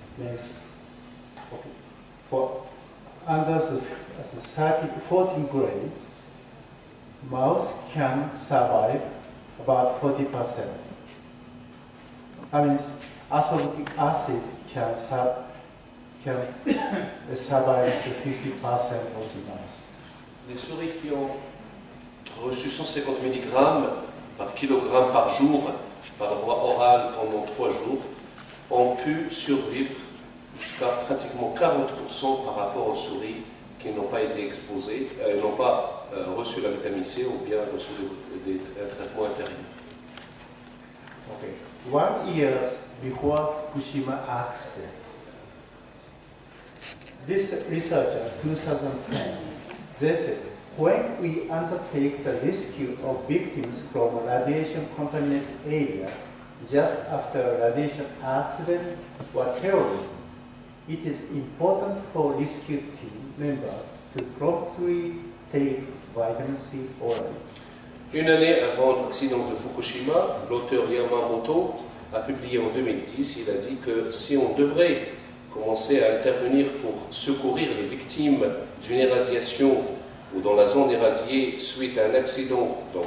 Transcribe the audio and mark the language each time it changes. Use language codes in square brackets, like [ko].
[en] Means, for under the 14 grades, mouse can survive about 40%. That means ascorbic acid can survive to 50% of the mouse. [fr] Les souris qui ont reçu 150 mg par kilogramme par jour par voie orale pendant 3 jours ont pu survivre jusqu'à pratiquement 40% par rapport aux souris qui n'ont pas été exposées, n'ont pas reçu la vitamine C ou bien reçu des traitements inférieurs. [en] Okay. 1 year before Fukushima accident. This researcher, 2010, they said, when we undertake the rescue of victims from a radiation-contaminated area just after a radiation accident or terrorism, it is important for rescue team members to promptly take vitamin C orally. [fr] Une année avant l'accident de Fukushima, l'auteur Yamamoto a publié en 2010, il a dit que si on devrait commencer à intervenir pour secourir les victimes d'une irradiation ou dans la zone irradiée suite à un accident